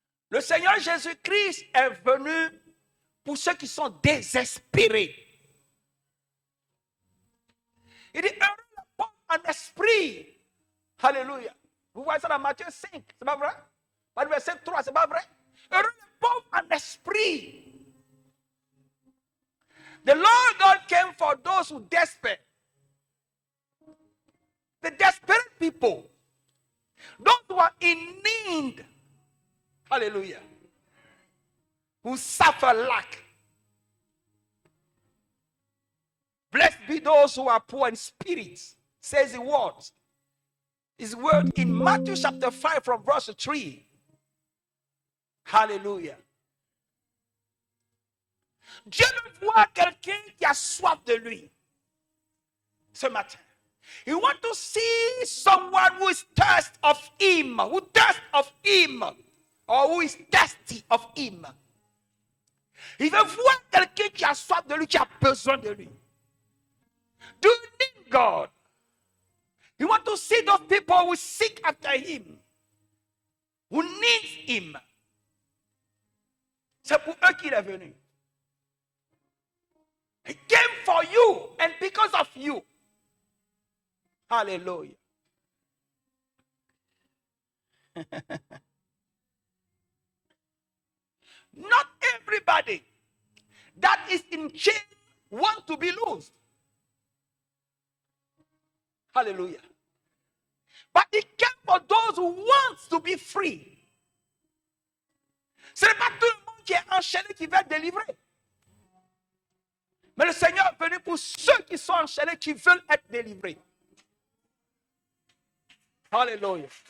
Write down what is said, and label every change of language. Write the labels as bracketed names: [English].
[French] Le Seigneur Jésus-Christ est venu pour ceux qui sont désespérés. Il dit, heureux le pauvre en esprit. Alléluia. Vous voyez ça dans Matthieu 5, c'est pas vrai? Dans le verset 3, c'est pas vrai? Heureux le pauvre en esprit. [English] The Lord God came for those who despair. The desperate people. Those who are in need. Hallelujah. Who suffer lack. Blessed be those who are poor in spirit, says the word. His word in Matthew chapter 5 from verse 3. Hallelujah. [French] Dieu veut voir quelqu'un qui a soif de lui ce matin. [English] He wants to see someone who is thirsty of him, who thirsts of him, or who is thirsty of him. [French] Il veut voir quelqu'un qui a soif de lui, qui a besoin de lui. [English] Do you need God? You want to see those people who seek after him, who needs him. [French] C'est pour eux qu'il est venu. [English] He came for you and because of you. Hallelujah. Not everybody that is in chain want to be loosed. Hallelujah. But he came for those who want to be free. [French] Ce n'est pas tout le monde qui est enchaîné qui veut être délivré. Mais le Seigneur est venu pour ceux qui sont enchaînés, qui veulent être délivrés. Alléluia.